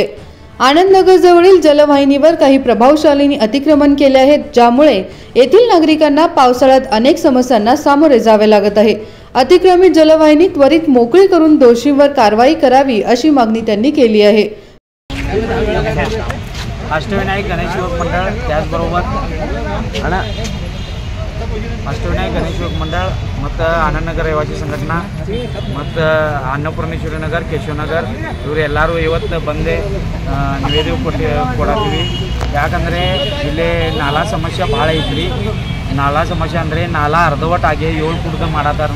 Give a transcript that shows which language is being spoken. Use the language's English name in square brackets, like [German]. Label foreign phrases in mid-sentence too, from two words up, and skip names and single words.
[Marathi] आनंदनगर जवळील जलवाहिनीवर काही प्रभावशालींनी अतिक्रमण केले आहेत, ज्यामुळे येथील नागरिकांना पावसाळ्यात अनेक समस्यांना सामोरे जावे लागत आहे। अतिक्रमित जलवाहिनी त्वरित मोकळी करून दोषींवर कारवाई करावी अशी मागणी त्यांनी केली आहे। [Kannada] अष्टविनायक गणेश युवक मंडळ त्याचबरोबर अष्टविनायक गणेश युवक मंडळ ಮತ್ತು ಆನಂದನಗರ ರೇವಾಸಿ ಸಂಘಟನಾ ಮತ್ತು ಅನ್ನಪೂರ್ಣೇಶ್ವರಿ ನಗರ ಕೇಶವನಗರ ಇವರು ಎಲ್ಲರೂ ಇವತ್ತು ಬಂದು ನಿವೇದನೆ ಕೊಡತ್ತೀವಿ। ಯಾಕಂದರೆ ಇಲ್ಲಿ ನಾಲಾ ಸಮಸ್ಯೆ ಭಾಳ ಐತ್ರಿ। ನಾಲಾ ಸಮಸ್ಯೆ ಅಂದರೆ ನಾಲಾ ಅರ್ಧವಟ್ಟಾಗಿ 7 ಫುಟ್ದ ಮಾಡತ್ತಾರ।